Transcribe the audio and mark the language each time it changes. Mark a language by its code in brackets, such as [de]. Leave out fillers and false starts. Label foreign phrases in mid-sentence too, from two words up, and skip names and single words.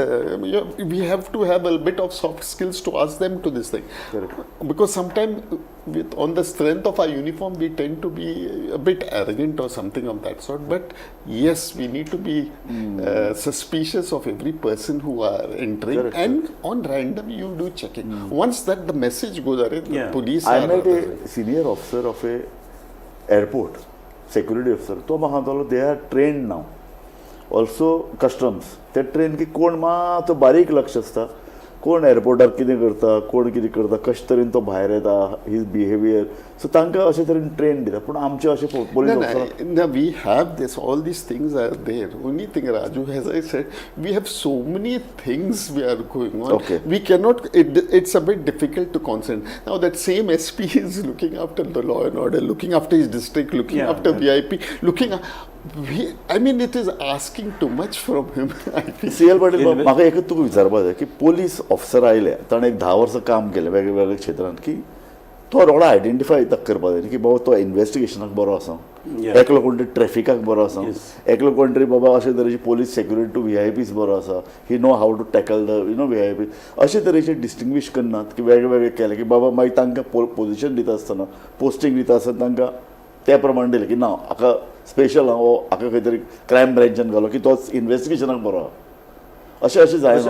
[en] We have to have a bit of soft skills to ask them to this thing, because sometimes on the strength of our uniform we tend to be a bit arrogant or something of that sort. But yes, we need to be suspicious of every person who are entering. And on random you do checking. Once that the message goes, the police I met a senior officer of a airport, security officer. [kok] तो म्हाका सांगतालो [en] they are trained now. Also customs. [kok] ते ट्रेन की कोण मात बारीक लक्ष आसता कोण एअरपोर्टार कितें करता कोण कितें करता कशे तरेन तो भायर येता [en] his behaviour [kok] सो तांकां अशे तरेन ट्रेन दिता पूण आमचे अशे पोलीस [en] No, we have this, all these things are there. Only thing, Raju, as I said, we have so many things we are going on. Okay. We cannot, it's a bit difficult to concentrate. Now that same SP is looking after the law and order, looking after his district, looking after VIP, I mean, it is asking too much from him. [kok] CL पाटील म्हाका एकच तुका विचारपाक जाय की [en] police officer [kok] आयले ताणें 10 वर्सां काम केलें वेगवेगळ्या क्षेत्रांत की तो रोडा आयडेंटिफाय करपाक जाय की बाबा तो इन्व्हेस्टिगेशनाक बरो आसा एकलो कोण तरी ट्रॅफिकाक बरो आसा एकलो कोण तरी बाबा अशे तरेची [en] police security to VIPs [kok] बरो आसा [en] he know how to tackle the VIP [kok] अशे तरेचे डिस्टिंग्वीश करनात की वेगवेगळे केले की बाबा मागीर तांकां पोजिशन दिता आसतना पोस्टींग दिता आसतना तांकां त्या प्रमाणे दिलें की ना हाका स्पेशल हाका खंय तरी क्रायम ब्रँचान घालो की तोच इन्व्हेस्टिगेशनाक बरो आहा अशें जायना